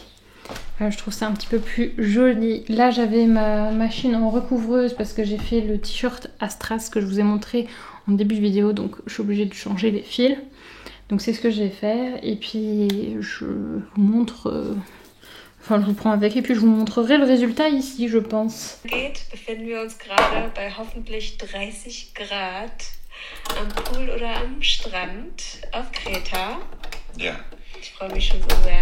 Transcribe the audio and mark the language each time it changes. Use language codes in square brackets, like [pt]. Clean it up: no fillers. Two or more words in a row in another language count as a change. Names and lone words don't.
[fr] Je trouve ça un petit peu plus joli. Là, j'avais ma machine en recouvreuse parce que j'ai fait le t-shirt Astras que je vous ai montré en début de vidéo. Donc je suis obligée de changer les fils. Donc c'est ce que je vais faire. Et puis je vous montre... Enfin, je vous prends avec et puis je vous montrerai le résultat ici, je pense. [de] Befinden wir uns gerade bei hoffentlich 30 Grad am Pool oder am Strand auf Kreta. Ja. Ich freue mich schon so sehr.